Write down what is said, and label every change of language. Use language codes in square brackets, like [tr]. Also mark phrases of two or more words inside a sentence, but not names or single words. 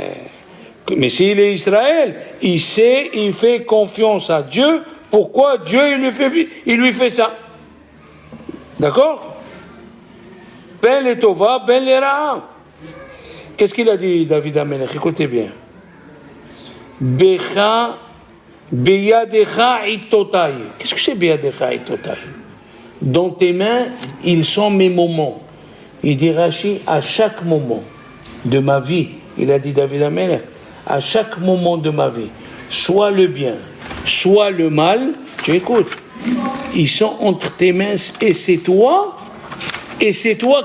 [fr] Mais s'il est Israël, il sait, il fait confiance à Dieu. Pourquoi Dieu il lui fait ça? [he] D'accord? בין לטובה בין לרעה. [fr] Qu'est-ce qu'il a dit David Amelech? Écoutez bien. [he] בך בידך עתותי. [fr] Qu'est-ce que c'est [he] בידך עתותי? [fr] Dans tes mains, ils sont mes moments. Il dit Rashi, à chaque moment de ma vie, il a dit David Amelech, à chaque moment de ma vie, soit le bien, soit le mal, tu écoutes, ils sont entre tes mains et c'est toi qui les diriges.